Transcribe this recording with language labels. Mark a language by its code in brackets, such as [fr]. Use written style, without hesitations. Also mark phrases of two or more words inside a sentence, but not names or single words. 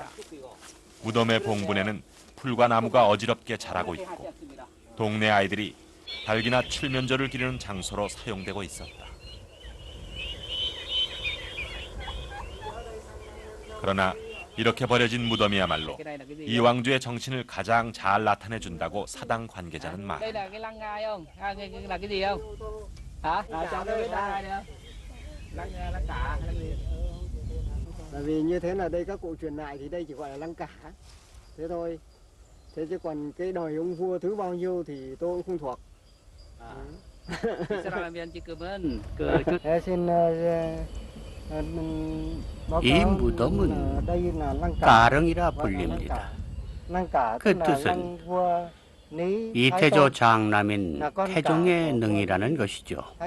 [ko] 무덤의 봉분에는 풀과 나무가 어지럽게 자라고 있고 동네 아이들이 달기나 칠면조를 기르는 장소로 사용되고 있었다. 그러나 이렇게 버려진 무덤이야말로 이왕주의 정신을 가장 잘 나타내준다고 사당 관계자는 말한다. [vi] Bởi vì như thế là đây các cụ truyền lại thì đây chỉ gọi là lăng cả. Thế thôi. Thế chứ còn cái đời ông vua thứ bao nhiêu thì tôi cũng không thuộc. [ko] 이 무덤은 가릉이라 불립니다. 그 뜻은 이태조 장남인 태종의 능이라는 것이죠.